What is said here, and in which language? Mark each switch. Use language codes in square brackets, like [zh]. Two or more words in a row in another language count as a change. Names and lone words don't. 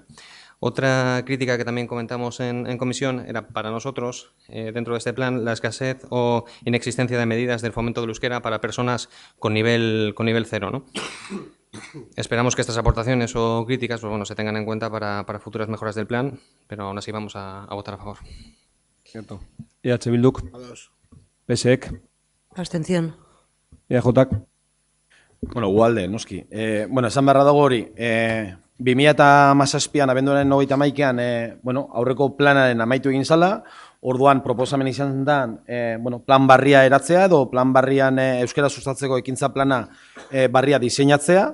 [es] Otra crítica que también comentamos en comisión era para nosotros, dentro de este plan, la escasez o inexistencia de medidas del fomento del euskera para personas con nivel 0, ¿no? Esperamos que estas aportaciones o críticas, pues bueno, se tengan en cuenta para futuras mejoras del plan, pero aún así vamos a votar a favor. Cierto. [eu] EH Bilduk. Ados. PSek. [es] Abstención. [eu] EAJak. Bueno, ualde, noski. Bueno, esan beharra dago hori, 2017an abenduaren 31ean, bueno, aurreko planaren amaitu egin zala, orduan proposamen izan da, bueno, plan barria eratzea edo plan barrian euskara sustatzeko ekintza plana barria diseinatzea.